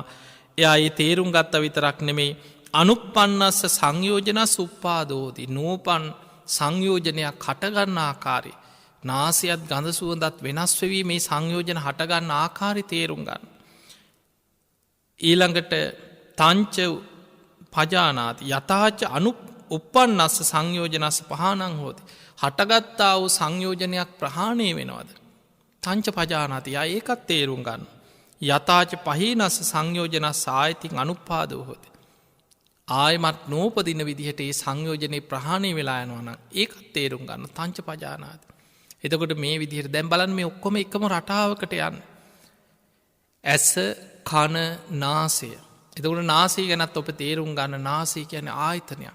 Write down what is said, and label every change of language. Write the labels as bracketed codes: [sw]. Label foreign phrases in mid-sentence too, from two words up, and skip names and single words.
[si] එයා ඒ තේරුම් ගත්ත විතරක් නෙමේ [pi] අනුප්පන්නස්ස සංයෝජන සුප්පාදෝති [si] නූපන් සංයෝජනයක් හටගන්න ආකාරය නාසයත් ගඳ සුවඳත් වෙනස් වෙවී මේ සංයෝජන හටගන්න ආකාරි තේරුම් ගන්න. [pi] ඊළඟට තංච පජානාති යථාච අනු උප්පන්නස්ස සංයෝජනස්ස පහනං හෝති. [si] හටගත්තා වූ සංයෝජනයක් ප්‍රහාණය වෙනවද. [pi] තංච පජානාති [si] ඒකත් තේරුම් ගන්න. [pi] යථාච පහිනස්ස සංයෝජනස් ආයතින් අනුපාදව හොති. [si] ආයමත් නෝපදින විදිහට ඒ සංයෝජනය ප්‍රහාණය වෙලා යනවන ඒකත් තේරුම් ගන්න [pi] තංච පජානාති. [si] එතකොට මේ විදිහට දැම් බලන් මේ ඔක්කොම එකම රටාවකට යන්න. ඇස කන නාසය. එතකට නාසී ගැනත් ඔප තේරුම් ගන්න නාසී කියන ආයතනයක්.